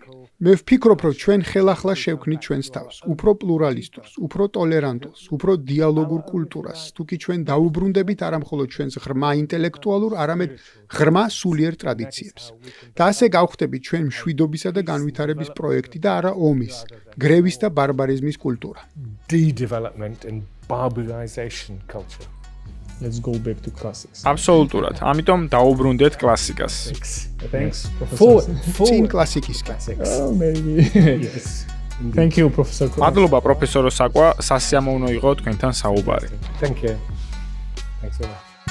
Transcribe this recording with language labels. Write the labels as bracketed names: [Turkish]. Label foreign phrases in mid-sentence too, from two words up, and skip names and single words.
[Georgian] მე ვფიქრობ, რომ ჩვენ ხელახლა შევქმნით ჩვენს თავს, უფრო პლურალისტურს, უფრო ტოლერანტულს, უფრო დიალოგურ კულტურას, თუკი ჩვენ დაუბრუნდებით არა მხოლოდ ჩვენს ღრმა ინტელექტუალურ, არამედ ღრმა სულიერ ტრადიციებს. და ასე გავხდებით ჩვენ მშვიდობისა და განვითარების პროექტი და არა ომის, გრევის და ბარბარიზმის კულტურა. [English] De-development and barbarization culture. Let's go back to classics. [Georgian] აბსოლუტურად. ამიტომ დაუბრუნდეთ კლასიკას. [English] Thanks, Professor. [Georgian] წინ კლასიკისკენ. [English] Oh, maybe. Yes. Thank you, Professor. [Georgian] მადლობა პროფესორო საკვა, სასიამოვნო იყო თქვენთან საუბარი. [English] Thank you. Thanks so much.